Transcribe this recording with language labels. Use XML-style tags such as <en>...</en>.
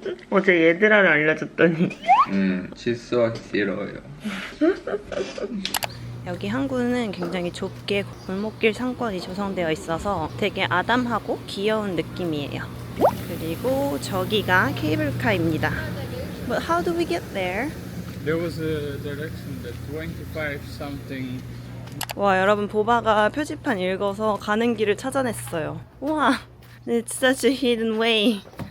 <ko>어제 얘들아를 알려줬더니 칫솔 싫어요. 여기 항구는 굉장히 좁게 골목길 상권이 조성되어 있어서 되게 아담하고 귀여운 느낌이에요. 그리고 저기가 케이블카입니다.</ko> <en>But how do we get there? There was a direction that 25 something.</en> <ko>와 여러분 보바가 표지판 읽어서 가는 길을 찾아냈어요.</ko> <en>우와 It's such a hidden way.</en>